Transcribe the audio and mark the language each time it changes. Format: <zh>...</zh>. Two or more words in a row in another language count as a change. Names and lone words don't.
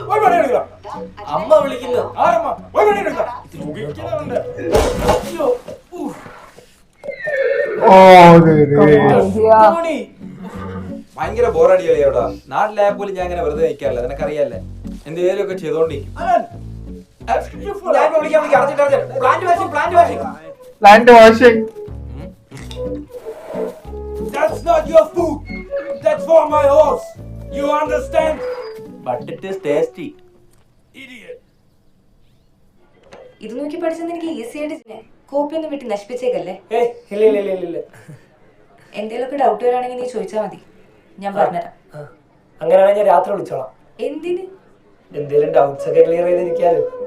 <ml>അമ്മ വിളിക്കുന്നു. ओ ഭയങ്കര ബോറടിയല്ലേ അവിടെ. നാട്ടിലായ പോലും ഞാൻ അങ്ങനെ വെറുതെ നിൽക്കാറില്ല, നിനക്കറിയാല്ലേ. എന്തെങ്കിലും ഒക്കെ ചെയ്തോണ്ടിരിക്കും.</ml> <en>plant washing That's not your food. That's for my horse. You understand? But it is tasty. Idiot.</en> <ml>ഇത് നോക്കി പഠിച്ചത് എനിക്ക് ഈസി ആയിട്ട് കോപ്പി ഒന്നും വിട്ട് നശിപ്പിച്ചേക്കല്ലേ. ഇല്ല. എന്തെങ്കിലുമൊക്കെ ഡൗട്ട് വരാണെങ്കിൽ നീ ചോദിച്ചാൽ മതി, ഞാൻ പറഞ്ഞുതരാം. അങ്ങനെയാണെങ്കിൽ ഞാൻ രാത്രി വിളിച്ചോളാം. എന്തിന്? എന്തെങ്കിലും ഡൗട്ട്സ് ഒക്കെ ക്ലിയർ ചെയ്തിരിക്കാലോ.</ml>